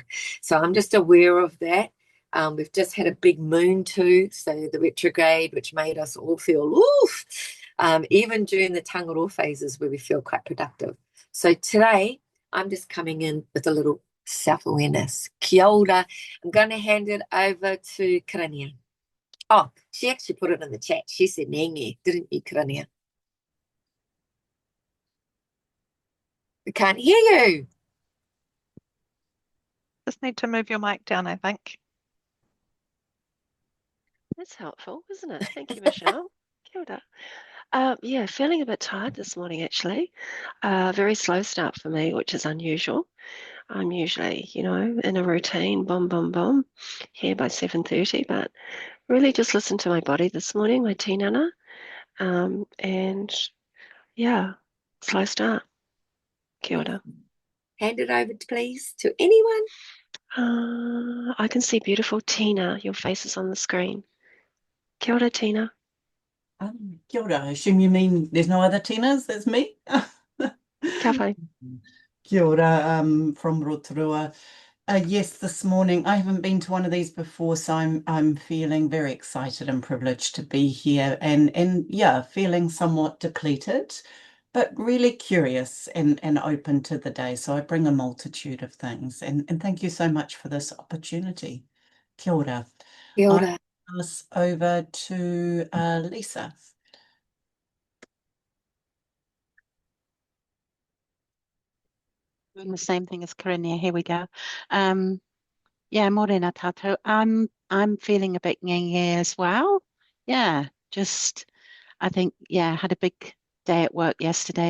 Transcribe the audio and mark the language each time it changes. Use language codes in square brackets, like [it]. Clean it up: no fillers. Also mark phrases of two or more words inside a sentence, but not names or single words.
[en] So I'm just aware of that. We've just had a big moon too, so the retrograde, which made us all feel oof, even during the tangaro phases where we feel quite productive. So today, I'm just coming in with a little self-awareness. [mi] Kia ora. [en] I'm going to hand it over to Karania. Oh, she actually put it in the chat. She said nenge, didn't you, Karania? We can't hear you. Just need to move your mic down, I think. That's helpful, isn't it? Thank you, Michelle. [mi] Kia ora. [en] Yeah, feeling a bit tired this morning, actually. Very slow start for me, which is unusual. I'm usually, in a routine, boom, boom, boom, here by 7:30, but really just listened to my body this morning, my tinana, and yeah, slow start. [mi] Kia ora. [en] Hand it over, please, to anyone. I can see beautiful Tina. Your face is on the screen. [mi] Kia ora, Tina. Kia ora. [en] I assume you mean there's no other Tinas, that's me? [mi] Kia whai. Kia ora, [en] from Rotorua. Yes, this morning I haven't been to one of these before, so I'm feeling very excited and privileged to be here, and yeah, feeling somewhat depleted, but really curious and open to the day. So I bring a multitude of things, and thank you so much for this opportunity. [mi] Kia ora. Kia [en] I'll [mi] ora. [en] pass over to Lisa. Doing the same thing as Karinia. Here we go. Yeah, [mi] morena tatou. [en] I'm feeling a bit ngenge as well. Yeah, just I think had a big day at work yesterday.